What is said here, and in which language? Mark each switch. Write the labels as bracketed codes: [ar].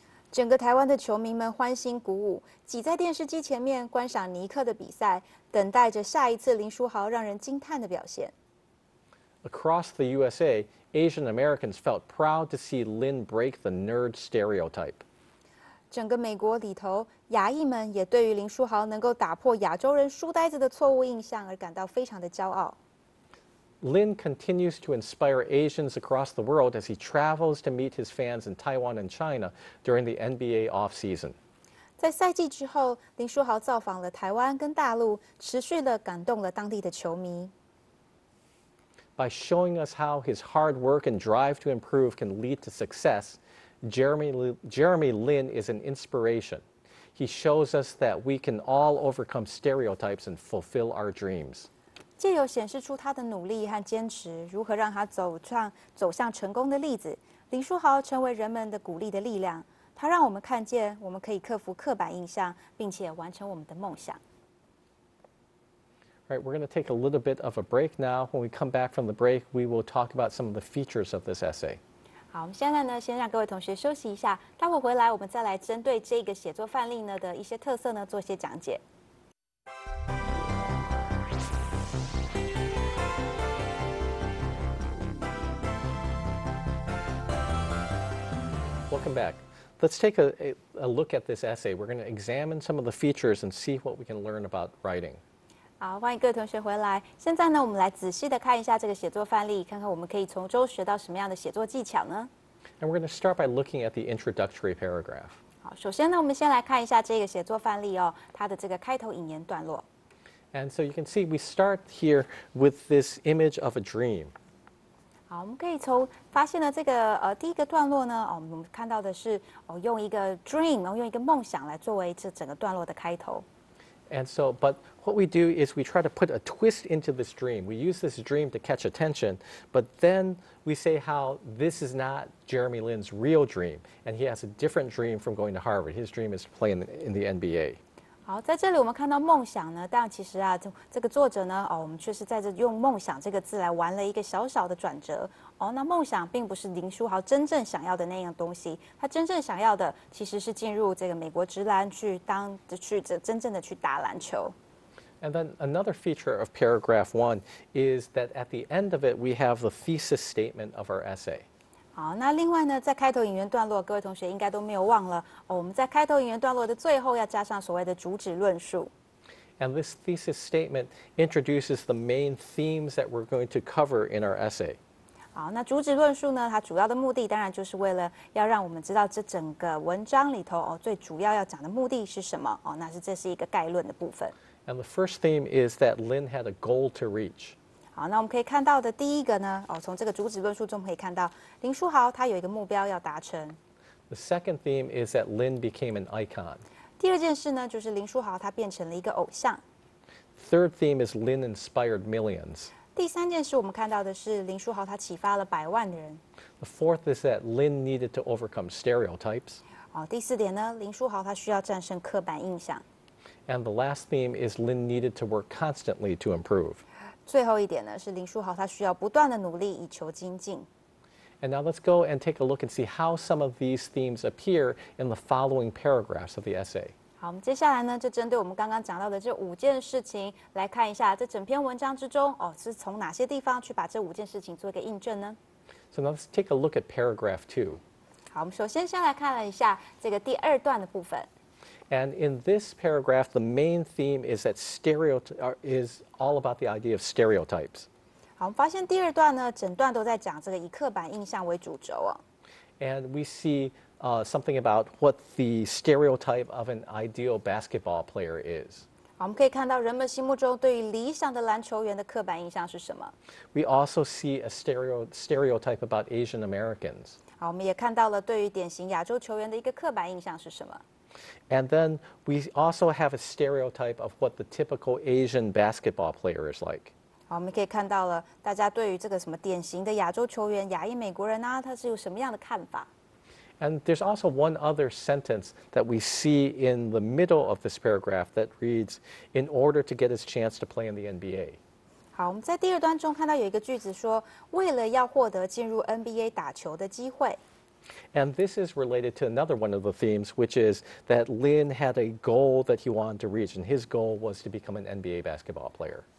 [zh] 整个台湾的球迷们欢欣鼓舞，挤在电视机前面观赏尼克的比赛，等待着下一次林书豪让人惊叹的表现。 [en] Across the USA, Asian Americans felt proud to see Lin break the nerd stereotype. [zh] 整个美国里头，亚裔们也对于林书豪能够打破亚洲人书呆子的错误印象而感到非常的骄傲。 [en] Lin continues to inspire Asians across the world as he travels to meet his fans in Taiwan and China during the NBA offseason. [zh] 在赛季之后，林书豪造访了台湾跟大陆，持续地感动了当地的球迷。 [en] By showing us how his hard work and drive to improve can lead to success, Jeremy Lin is an inspiration. He shows us that we can all overcome stereotypes and fulfill our dreams. [zh] 借由显示出他的努力和坚持，如何让他走向成功的例子，林书豪成为人们的鼓励的力量。他让我们看见，我们可以克服刻板印象，并且完成我们的梦想。 [en] All right, we're going to take a little bit of a break now. When we come back from the break, we will talk about some of the features of this essay. [zh] 好，我们现在呢，先让各位同学休息一下，待会回来我们再来针对这个写作范例呢的一些特色呢做一些讲解。 [en] Welcome back. Let's take a look at this essay. We're going to examine some of the features and see what we can learn about writing. [zh] 好，欢迎各位同学回来。现在呢，我们来仔细的看一下这个写作范例，看看我们可以从中学到什么样的写作技巧呢？ [en] And we're going to start by looking at the introductory paragraph. [zh] 好，首先呢，我们先来看一下这个写作范例哦，它的这个开头引言段落。 [en] And so you can see we start here with this image of a dream. [zh] 好，我们可以从发现了这个第一个段落呢，我们看到的是用一个 dream， 用一个梦想来作为这整个段落的开头。 [en] And so, but what we do is we try to put a twist into this dream. We use this dream to catch attention, but then we say how this is not Jeremy Lin's real dream, and he has a different dream from going to Harvard. His dream is to play in the NBA. [zh] 好，在这里我们看到梦想呢，但其实啊，这个作者呢，我们却是在这用梦想这个字来玩了一个小小的转折。那梦想并不是林书豪真正想要的那样东西，他真正想要的其实是进入这个美国职篮去真正的去打篮球。 [en] And then another feature of paragraph 1 is that at the end of it, we have the thesis statement of our essay. [zh] 好，那另外呢，在开头引言段落，各位同学应该都没有忘了我们在开头引言段落的最后要加上所谓的主旨论述。 [en] And this thesis statement introduces the main themes that we're going to cover in our essay. [zh] 好，那主旨论述呢，它主要的目的当然就是为了要让我们知道这整个文章里头最主要要讲的目的是什么这是一个概论的部分。 [en] And the first theme is that Lin had a goal to reach. [zh] 好，那我们可以看到的第一个呢，从这个主旨论述中可以看到，林书豪他有一个目标要达成。 [en] The second theme is that Lin became an icon. [zh] 第二件事呢，就是林书豪他变成了一个偶像。 [en] Third theme is Lin inspired millions. [zh] 第三件事我们看到的是林书豪他启发了100万的人。 [en] The fourth is that Lin needed to overcome stereotypes. [zh] 第四点呢，林书豪他需要战胜刻板印象。 [en] And the last theme is Lin needed to work constantly to improve. [zh] 最后一点呢，是林书豪他需要不断的努力以求精进。 [en] And now let's go and take a look and see how some of these themes appear in the following paragraphs of the essay. [zh] 好，我们接下来呢，就针对我们刚刚讲到的这5件事情来看一下，这整篇文章之中是从哪些地方去把这5件事情做一个印证呢？ [en] So now let's take a look at paragraph 2. [zh] 好，我们首先先来看了一下这个第2段的部分。 [en] And in this paragraph, the main theme is that is all about the idea of stereotypes. [zh] 好，我们发现第2段呢，整段都在讲这个以刻板印象为主轴 [en] And we see something about what the stereotype of an ideal basketball player is. [zh] 好，我们可以看到人们心目中对于理想的篮球员的刻板印象是什么。 [en] We also see a stereotype about Asian Americans. [zh] 好，我们也看到了对于典型亚洲球员的一个刻板印象是什么。 [en] And then we also have a stereotype of what the typical Asian basketball player is like. [zh] 好，我们可以看到了大家对于这个什么典型的亚洲球员、亚裔美国人他是有什么样的看法。 [en] And there's also one other sentence that we see in the middle of this paragraph that reads, in order to get his chance to play in the NBA. [zh] 好，我们在第2段中看到有一个句子说，为了要获得进入 NBA 打球的机会。 [en] And this is related to another one of the themes, which is that Lin had a goal that he wanted to reach, and his goal was to become an NBA basketball player.